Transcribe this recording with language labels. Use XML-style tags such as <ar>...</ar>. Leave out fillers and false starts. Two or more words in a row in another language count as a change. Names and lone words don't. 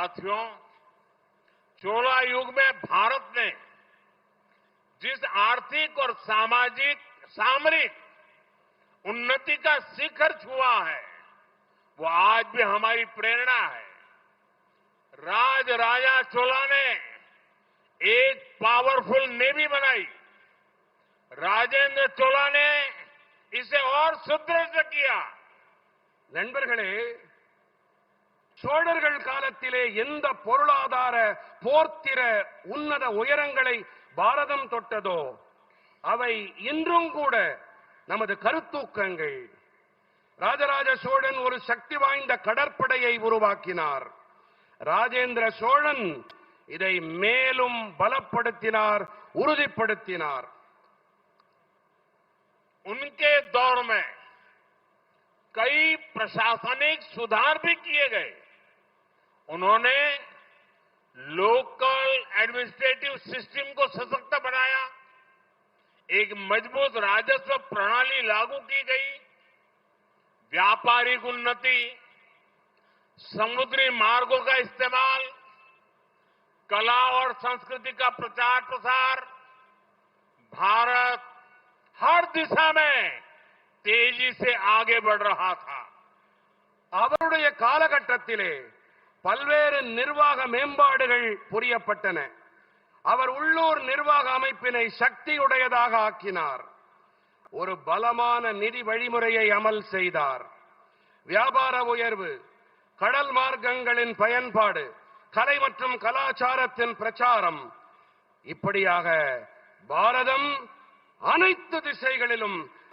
<hi>साथियों, चोला युग में भारत ने जिस आर्थिक और सामरिक उन्नति का शिखर छुआ है, वो आज भी हमारी प्रेरणा है। राजा चोला ने एक</hi> <en>powerful navy</en> <hi>बनाई। राजेंद्र चोला ने इसे और सुदृढ़ किया।</hi> <ta>நண்பர்களே, சோழர்கள் காலத்திலே எந்த பொருளாதார போர்த்திர உன்னத உயரங்களை பாரதம் தொட்டதோ அவை இன்றும் கூட நமது கருத்தூக்கங்கள். ராஜராஜ சோழன் ஒரு சக்தி வாய்ந்த கடற்படையை உருவாக்கினார். ராஜேந்திர சோழன் இதை மேலும் பலப்படுத்தினார், உறுதிப்படுத்தினார்.</ta> <hi>उनके दौर में कई प्रशासनिक सुधार भी किए गए। उन्होंने</hi> <en>local administrative system</en> <hi>को सशक्त बनाया, एक मजबूत राजस्व प्रणाली लागू की गई, व्यापारिक उन्नति, समुद्री मार्गों का इस्तेमाल, कला और संस्कृति का प्रचार प्रसार। भारत हर दिशा में तेजी से आगे बढ़ रहा था।</hi> <ta>அவருடைய காலகட்டத்திலே பல்வேறு நிர்வாக மேம்பாடுகள் புரியப்பட்டன. அவர் உள்ளூர் நிர்வாக அமைப்பினை சக்தியுடையதாக ஆக்கினார். ஒரு பலமான நிதி வழிமுறையை அமல் செய்தார். வியாபார உயர்வு, கடல் மார்க்கங்களின் பயன்பாடு, கலை மற்றும் கலாச்சாரத்தின் பிரச்சாரம், இப்படியாக பாரதம் அனைத்து திசைகளிலும்</ta>